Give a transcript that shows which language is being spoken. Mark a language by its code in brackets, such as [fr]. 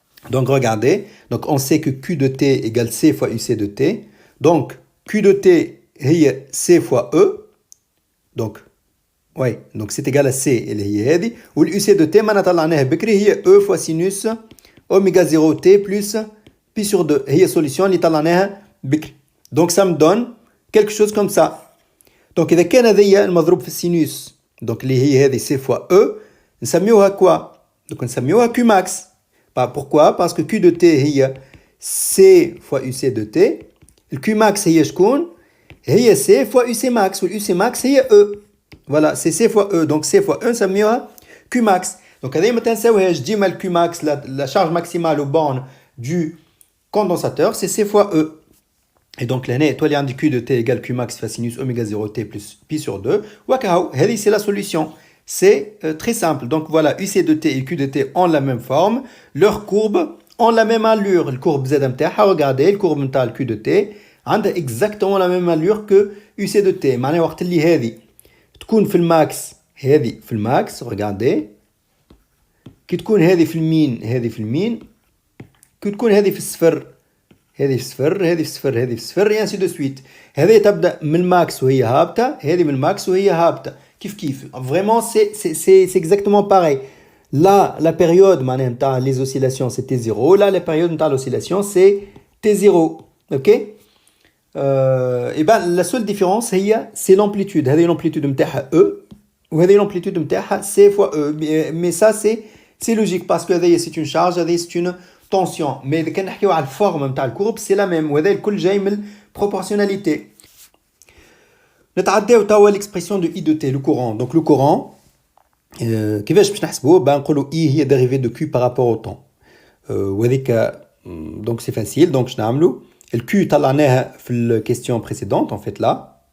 [fr] Donc regardez, donc on sait que Q de T égale C fois UC de T. Donc Q de T est C fois E. Donc oui, donc c'est égal à C [ar] اللي هي هذه, [fr] و l'UC de T [ar] ما طلعناها بكري هي [fr] E fois sinus oméga 0 T plus pi sur 2. [ar] هي solution اللي طلعناها بكري. [fr] Donc ça me donne quelque chose comme ça. [ar] Donc إذا كان هذه المضروب في السينوس, donc اللي هي هذه [fr] C fois E, [ar] نسميوها quoi? [fr] Donc [ar] نسميوها [fr] Q max. Pourquoi? Parce que Q de T [ar] هي [fr] C fois UC de T. Le Q max [ar] هي شكون؟ هي [fr] C fois UC max, و UC max هي E. Voilà, c'est C fois E. Donc C fois E [ar] نسميوها [fr] Q max. Donc [ar] هذه ما تنساوهاش, ديما [fr] le Q max, la charge maximale aux bornes du condensateur, c'est C fois E. Et donc l'année, toi, il y a un Q de T égale Q max fois sinus oméga 0 T plus pi sur 2. Wakao, c'est la solution. C'est très simple. Donc voilà, UC de T et Q de T ont la même forme. Leurs courbes ont la même allure. Le courbe Z [ar] متاعها, [fr] regardez, le courbe [ar] نتاع [fr] Q de T a exactement la même allure que UC de T. [ar] معناها وقت اللي هذه تكون في الماكس, هذه في الماكس, [fr] regardez. [ar] كي تكون هذه في المين, هذه في المين. كي تكون هذه في الصفر, هذه في صفر, هذه في صفر, هذه في صفر, [fr] et ainsi de suite. [ar] هذه تبدأ من الماكس وهي هابطة, هذه من الماكس وهي هابطة. كيف كيف. [fr] Vraiment, c'est exactement pareil. Là, la période [ar] معناها [fr] les oscillations, c'est T0. Là, la période [ar] نتاع [fr] l'oscillation, c'est T0. OK? Et ben, la seule différence, c'est l'amplitude. [ar] هذه l'amplitude نتاعها E, وهذه l'amplitude نتاعها [fr] C fois E. Mais ça, c'est logique, parce que [ar] هذه [fr] c'est une charge, هذه c'est une tension. Mais quand on parle de la forme de la courbe, c'est la même. [ar] وهذا الكل جاي من proportionnalité. نتعداو توا [fr] l'expression de I de T, le courant. Donc le courant, [ar] كيفاش باش نحسبوه؟ نقولوا [fr] I [ar] هي [fr] dérivée de Q par rapport au temps. [ar] وهذيك [fr] donc c'est facile. Donc [ar] باش نعملوا [fr] le Q [ar] طلعناها في [fr] la question précédente en fait là.